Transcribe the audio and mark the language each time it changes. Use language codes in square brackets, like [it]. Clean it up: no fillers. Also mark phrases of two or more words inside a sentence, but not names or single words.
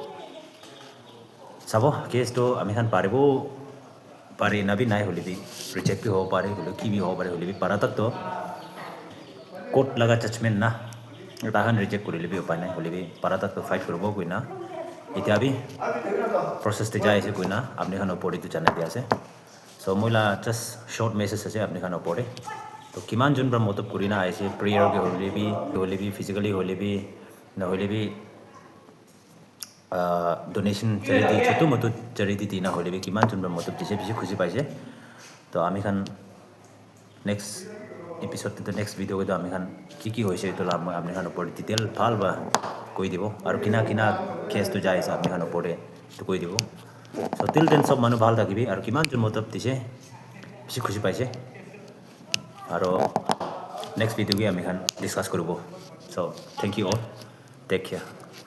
[nag] sabo case to ami khan paribo pare na bi nai holibi reject bi ho pare holi ki bi ho pare holibi para tak to court laga judgment na tahan reject kuri lebi upai nai holibi para tak to fight kurbo koina etia bi process te jai ase koina apne khan opore tu janai dia ase so moila [en] just short message [nag] ase apne khan opore to kiman jon bra motab kurina aise prayer ge holibi physically holibi na holibi [en] donation charity [nag] chotu motu charity dina holibi kiman jon bra motab dise bisi khushi paise to ami khan [en] next episode [nag] to [en] next video [nag] ke to ami khan ki hoise to la moi apne khan opor detail phal ba koi dibo aru kina case to jai sa apne khan opore to koi dibo so [en] till then [nag] sob manu bhal thakibi aru kiman jon motab dise bisi khushi paise aru [en] next video [nag] ke ami khan discuss koribo so [en] thank you all take care